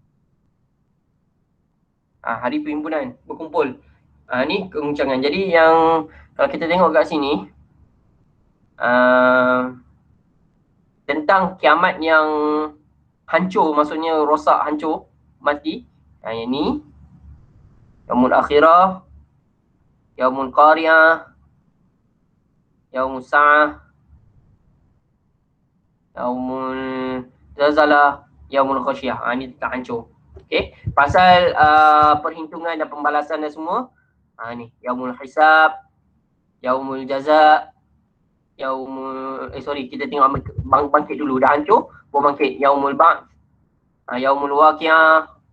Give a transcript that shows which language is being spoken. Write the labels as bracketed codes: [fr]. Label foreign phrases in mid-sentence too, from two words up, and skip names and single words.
[ms] Hari perhimpunan, berkumpul. Ni keguncangan. Jadi yang kalau kita tengok kat sini tentang kiamat yang hancur, maksudnya rosak, hancur, mati. Yang ni Yaumul Akhirah, Yaumul Qari'ah, Yaumul Sa'ah, Yaumul Zalzalah, Yaumul Khashiyah. Ni tak hancur. Okay. Pasal perhitungan dan pembalasan dan semua, ni Yaumul Hisab, Yaumul Jaza, kita tengok bangkit dulu, dah hancur, baru bangkit. Yaumul Ba'ts, Yaumul Waqi'ah.